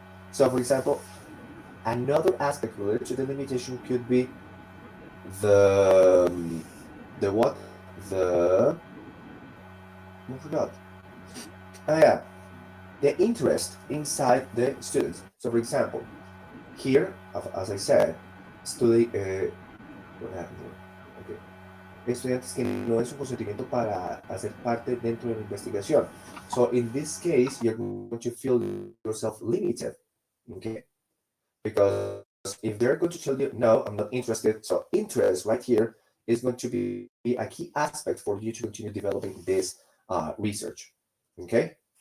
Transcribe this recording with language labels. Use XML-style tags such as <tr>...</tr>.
<en>So for example, another aspect related to the limitation could be the the what? The I forgot. Oh yeah, the interest inside the students. So for example, here, as I said, study. What happened here? Okay.</en> <es>Estudiantes que no den su consentimiento para hacer parte dentro de la investigación.</es> <en>So in this case, you're going to feel yourself limited, okay? Because if they're going to tell you, no, I'm not interested, so interest right here is going to be a key aspect for you to continue developing this research, okay?</en>